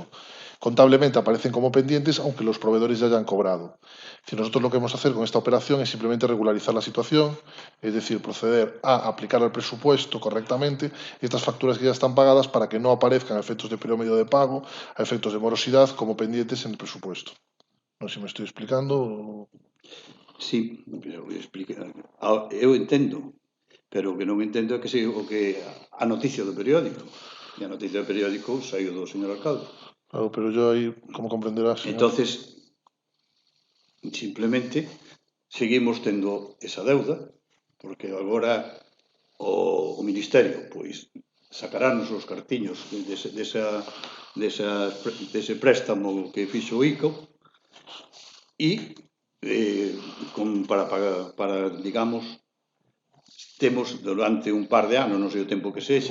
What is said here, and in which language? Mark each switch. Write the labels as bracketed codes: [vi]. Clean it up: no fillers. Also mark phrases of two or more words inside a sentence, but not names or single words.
[es] Contablemente aparecen como pendientes, aunque los proveedores ya hayan cobrado. Si nosotros lo que vamos a hacer con esta operación es simplemente regularizar la situación, es decir, proceder a aplicar al presupuesto correctamente estas facturas que ya están pagadas para que no aparezcan a efectos de periodo medio de pago, a efectos de morosidad, como pendientes en el presupuesto. [gl] Non sei se me estou explicando. Sí, pero eu entendo, pero o que non entendo é que a noticia do periódico. E a noticia do periódico saiu do señor alcalde. [es] Claro, pero yo aí, como comprenderás... [gl] Entonces, simplemente, seguimos tendo esa deuda, porque agora o Ministerio, pois, sacarános os cartiños dese préstamo que fixo o ICO e para, digamos, temos durante un par de anos, non sei o tempo que sexa,